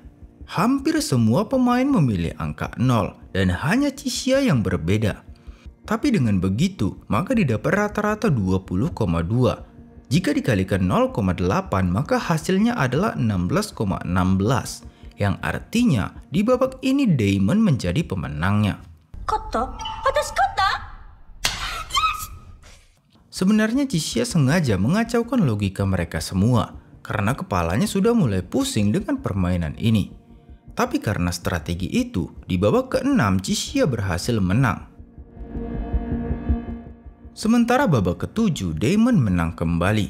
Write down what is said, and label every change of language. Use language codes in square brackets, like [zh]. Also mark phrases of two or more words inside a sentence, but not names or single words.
[id] Hampir semua pemain memilih angka 0 dan hanya Chishia yang berbeda. Tapi dengan begitu, maka didapat rata-rata 20,2. Jika dikalikan 0,8, maka hasilnya adalah 16,16. Yang artinya di babak ini Damon menjadi pemenangnya. [ja] 勝った私勝った [id] Sebenarnya Chishia sengaja mengacaukan logika mereka semua karena kepalanya sudah mulai pusing dengan permainan ini. Tapi karena strategi itu, di babak ke-6 Chishia berhasil menang. Sementara babak ke-7 Damon menang kembali.